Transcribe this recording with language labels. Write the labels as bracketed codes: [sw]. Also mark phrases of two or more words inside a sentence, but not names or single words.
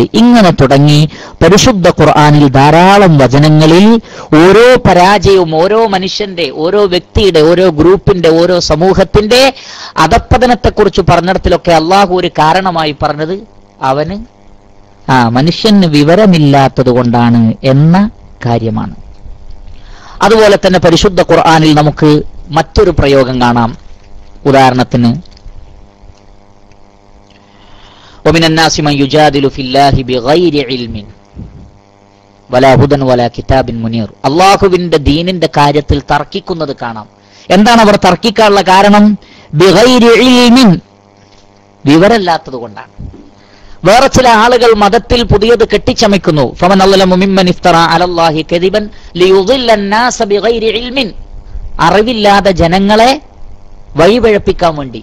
[ml] ഇങ്ങനെ തുടങ്ങി പരിശുദ്ധ ഖുർആനിൽ ധാരാളം വചനങ്ങളിൽ ഓരോ പരാജയവും, ഓരോ മനുഷ്യന്റെ, ഓരോ വ്യക്തിയുടെ, ഓരോ ഗ്രൂപ്പിന്റെ, ഓരോ സമൂഹത്തിന്റെ അധപ്പതനത്തെക്കുറിച്ച് പറഞ്ഞിടത്തിലൊക്കെ അള്ളാഹു ഒരു കാരണമായി പറഞ്ഞത് അവന് മനുഷ്യന് വിവരമില്ലാത്തത് കൊണ്ടാണ് എന്ന കാര്യമാണ്. അതുപോലെ തന്നെ പരിശുദ്ധ ഖുർആനിൽ നമുക്ക് മറ്റൊരു പ്രയോഗം കാണാം. [ar] ഉദാഹരണത്തിന് ومن الناس من يجادل في الله بغير علم ولا هدى ولا كتاب منير, [ml] അല്ലാഹുവിന്റെ ദീനിന്റെ കാര്യത്തിൽ തർക്കിക്കുന്നത് കാണാം. എന്താണ് അവർ തർക്കിക്കാനുള്ള കാരണം? [ar] بغير علم, [ml] വിവരമില്ലാത്തത് കൊണ്ടാണ്. വേറെ ചില ആളുകൾ മതത്തിൽ പുതിയത് കെട്ടിച്ചമയ്ക്കുന്നു. [ar] فمن أظلم ممن افترى على الله كذبا ليضل الناس بغير علم, [ml] അറിവില്ലാതെ ജനങ്ങളെ വഴിപിഴപ്പിക്കാൻ വേണ്ടി.